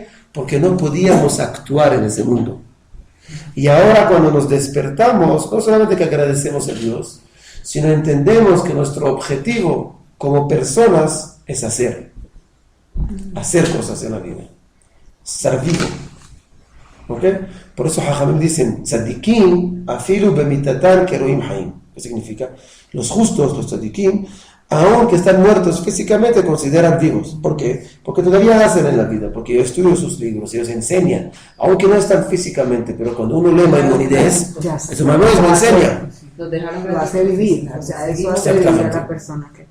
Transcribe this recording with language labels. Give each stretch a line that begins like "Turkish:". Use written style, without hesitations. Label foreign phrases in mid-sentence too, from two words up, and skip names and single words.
Spanish: Porque no podíamos actuar en ese mundo. Y ahora cuando nos despertamos, no solamente que agradecemos a Dios, sino entendemos que nuestro objetivo como personas es hacer cosas en la vida, estar vivo. ¿Ok? Por eso Jajamim dicen,
Hebrew: צדיקים אפילו במיתתן קרויים חיים.
Spanish: ¿Qué significa? Los justos, los tzadikim, aunque están muertos físicamente, consideran vivos. ¿Por qué? Porque todavía hacen en la vida, porque yo estudio sus libros, ellos enseñan, aunque no están físicamente, pero cuando uno lee Maimónides, eso Maimónides me enseña. Lo hace vivir, o sea, eso hace vivir a la persona que...